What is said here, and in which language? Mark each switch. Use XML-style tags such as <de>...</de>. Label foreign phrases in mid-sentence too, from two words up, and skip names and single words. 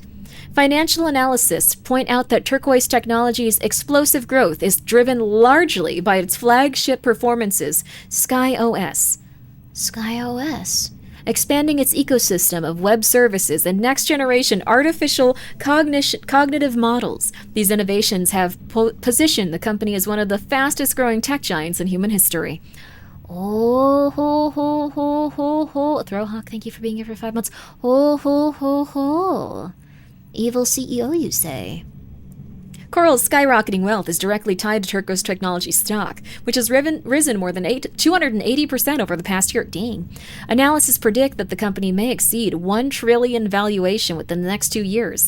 <en>Financial analysts point out that Turquoise Technology's explosive growth is driven largely by its flagship performances, SkyOS. SkyOS. Expanding its ecosystem of web services and next-generation artificial cognitive models. These innovations have positioned the company as one of the fastest-growing tech giants in human history. Oh, ho, ho, ho, ho, ho. Throwhawk, thank you for being here for 5 months. Ho, ho, ho, ho. Evil CEO, you say? Coral's skyrocketing wealth is directly tied to Turquoise Technology stock, which has risen more than 280% over the past year. Dang. Analysts predict that the company may exceed $1 trillion valuation within the next 2 years.</en>